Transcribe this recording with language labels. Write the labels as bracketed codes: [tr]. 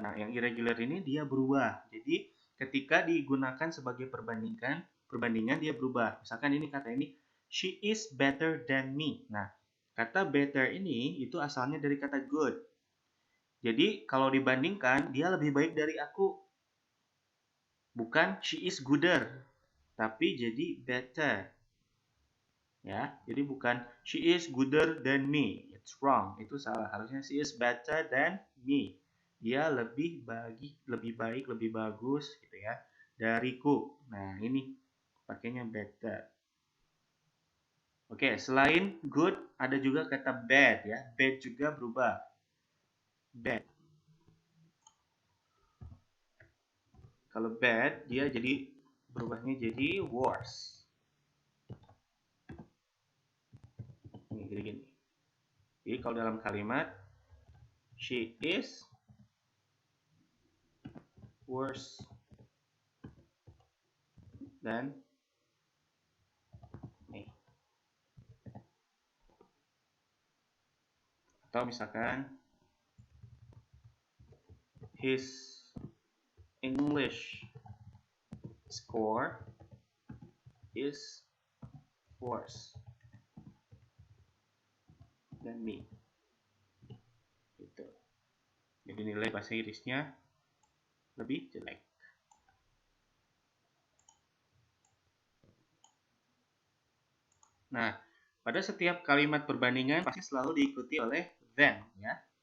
[id] Nah, yang irregular ini dia berubah. Jadi ketika digunakan sebagai perbandingan dia berubah. Misalkan ini kata ini, [en] she is better than me. [id] Nah, kata better ini itu asalnya dari kata good. Jadi kalau dibandingkan dia lebih baik dari aku. Bukan [en] she is gooder, [id] tapi jadi better. Ya, jadi bukan [en] she is gooder than me. It's wrong. [id] Itu salah. Harusnya [en] she is better than me. [id] Dia lebih baik, lebih bagus gitu ya dariku. Nah, ini pakainya better. Oke, selain good ada juga kata bad ya. Bad juga berubah. Bad. Kalau bad dia jadi berubahnya jadi worse. Ini gini. Jadi kalau dalam kalimat [en] she is worse than me. [id] Atau misalkan [en] his English score is worse than me. [id] Gitu. Jadi nilai bahasa Inggrisnya lebih jelek. Nah, pada setiap kalimat perbandingan pasti selalu diikuti oleh then ya.